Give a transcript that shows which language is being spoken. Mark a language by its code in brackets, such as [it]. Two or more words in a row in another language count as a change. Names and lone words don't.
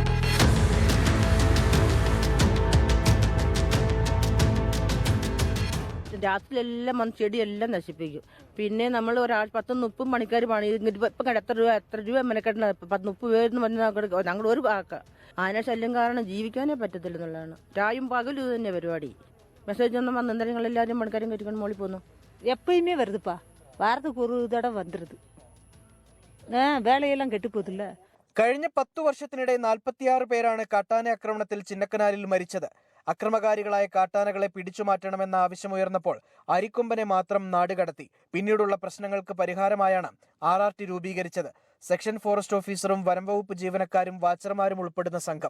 [ml] രാത്രിയിലെല്ലാം വന്ന് ചെടിയെല്ലാം നശിപ്പിക്കും. പിന്നെ നമ്മൾ ഒരാൾ 10-30 മണിക്കാർ പണി ഇപ്പം എത്ര രൂപ മെനക്കെട്ടണ 10-30 പേരെന്ന് പറഞ്ഞാൽ ഞങ്ങൾ ഒരു ആന ശല്യം കാരണം ജീവിക്കാനേ പറ്റത്തില്ല എന്നുള്ളതാണ്. രായും പകലും ഇത് തന്നെ പരിപാടി. മെസ്സേജ് ഒന്നും വന്ന് എന്തായാലും ഞങ്ങളെല്ലാവരും പണിക്കാരും കയറ്റിക്കൊണ്ട് മോളിൽ പോന്നു. [ta] எப்பயுமே வருதுப்பா, வாரத்துக்கு ஒரு தடவை வந்துடுது. வேலையெல்லாம் கெட்டு போதில்ல. [ml] കഴിഞ്ഞ 10 വർഷത്തിനിടെ 46 പേരാണ് കാട്ടാന ആക്രമണത്തിൽ ചിന്നക്കനാലിൽ മരിച്ചത്. അക്രമകാരികളായ കാട്ടാനകളെ പിടിച്ചുമാറ്റണമെന്ന ആവശ്യമുയർന്നപ്പോൾ അരിക്കൊമ്പനെ മാത്രം നാടുകടത്തി. പിന്നീടുള്ള പ്രശ്നങ്ങൾക്ക് പരിഹാരമായാണ് RRT രൂപീകരിച്ചത്. [en] section forest officerും [ml] വനംവകുപ്പ് ജീവനക്കാരും വാച്ചർമാരും ഉൾപ്പെടുന്ന സംഘം.